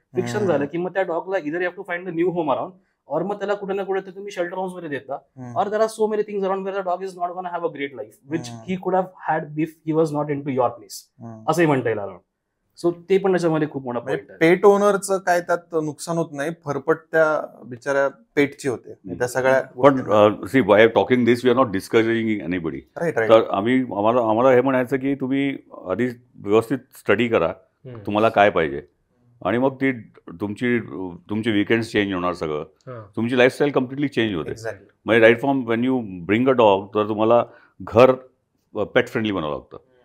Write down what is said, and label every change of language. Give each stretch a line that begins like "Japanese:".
Marathi: Friction झालं की मग त्या डॉगला
English: इधर you have to find the new home around, और
Marathi: मग त्याला कुठे ना कुठे तुम्ही शेल्टर हाऊस मध्ये देता,
English: और there are so many things around where the dog is not gonna have a great life which he could have had if he was not in to your place,
Marathi: असंही म्हणता येईल
English: Around.
Marathi: So ते पण त्याच्यामध्ये खूप मोठा point आहे. पेट ओनरचं काय त्यात नुकसान होत नाही, फरफट त्या बिचाऱ्या पेटची होते त्या सगळ्या.
English: पण see by talking this we are not discouraging anybody.
Marathi: तर आम्हाला हे म्हणायचं की तुम्ही आधी व्यवस्थित स्टडी करा तुम्हाला काय पाहिजे, आणि मग ती तुमची विकेंड्स चेंज होणार, सगळं तुमची लाईफस्टाईल कम्प्लिटली चेंज होते. म्हणजे
English: right from when you bring a dog,
Marathi: तर तुम्हाला घर पेट फ्रेंडली बनावं लागतं.